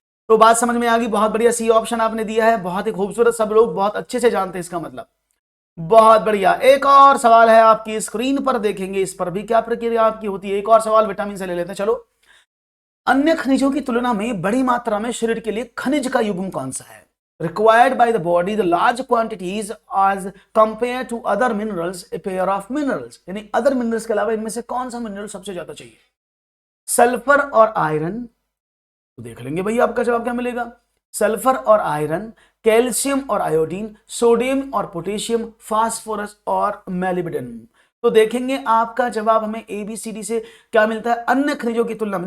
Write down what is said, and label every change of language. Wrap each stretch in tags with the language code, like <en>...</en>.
<hi>तो बात समझ में आ गई, बहुत बढ़िया। सी ऑप्शन आपने दिया है, बहुत ही खूबसूरत, सब लोग बहुत अच्छे से जानते हैं इसका मतलब, बहुत बढ़िया। एक और सवाल है आपकी स्क्रीन पर, देखेंगे इस पर भी क्या प्रक्रिया आपकी होती है। एक और सवाल विटामिन से ले लेते हैं, चलो। अन्य खनिजों की तुलना में बड़ी मात्रा में शरीर के लिए खनिज का युग्म कौन सा है?</hi> <en>required by the body the large quantities as compared to other minerals, a pair of minerals,</en> <hi>यानी other minerals के अलावा इनमें से कौन सा मिनरल सबसे ज्यादा चाहिए? सल्फर और आयरन, तो देख लेंगे भैया आपका जवाब क्या मिलेगा। सल्फर और आयरन, कैल्शियम और आयोडीन, सोडियम और पोटेशियम, फास्फोरस और मैलिब्डेनम। तो देखेंगे आपका जवाब हमें ABCD से क्या मिलता है, अन्य खनिजों की तुलना में।</hi>